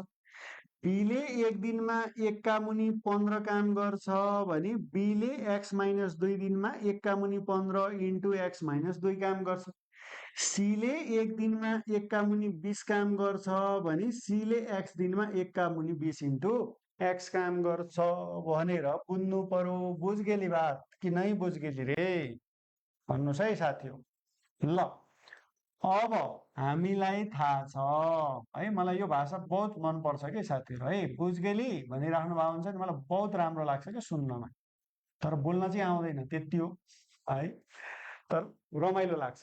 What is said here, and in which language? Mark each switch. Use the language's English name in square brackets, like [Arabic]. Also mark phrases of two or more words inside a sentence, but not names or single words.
[Nepali] बीले एक दिनमा 1 का मुनि 15 काम गर्छ भने बीले [English] x minus [Nepali] 2 दिनमा 1 का मुनि 15 × [English] x minus [Nepali] 2 काम गर्छ। सीले एक दिनमा 1 का मुनि 20 काम गर्छ भने सीले एक्स दिनमा 1 का मुनि 20 × एक्स काम गर्छ भनेर बुझ्नु पर्यो। [Maithili] बुझ गेली बात कि नै बुझ गेली रे [Nepali] भन्नुहोस् है साथी हो। ल अब हामीलाई थाहा छ है, मलाई यो भाषा बहुत मनपर्छ कि साथीहरू है। [Maithili] बुझ गेली [Nepali] भनिराख्नु भएको हुन्छ नि, मलाई बहुत राम्रो लाग्छ क्या सुन्नमा, तर बोल्न चाहिँ आउँदैन त्यति हो है, तर रमाइलो लाग्छ।